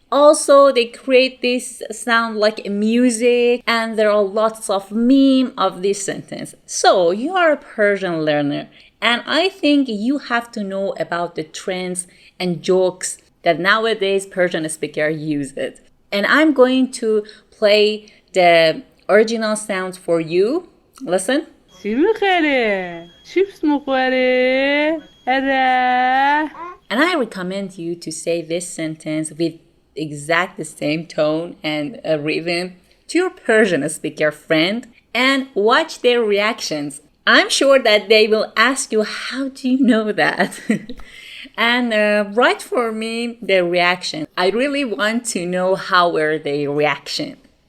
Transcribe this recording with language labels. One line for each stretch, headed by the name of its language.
English: Also, they create this sound like music and there are lots of meme of this sentence. So, you are a Persian learner and I think you have to know about the trends and jokes that nowadays Persian speakers use it. And I'm going to play the original sounds for you. Listen.
Persian: چی میخوره؟ چیپس میخوره؟ اره.
English: And I recommend you to say this sentence with exact the same tone and rhythm to your Persian speaker friend and watch their reactions. I'm sure that they will ask you, how do you know that? And write for me their reaction. I really want to know how were their reaction.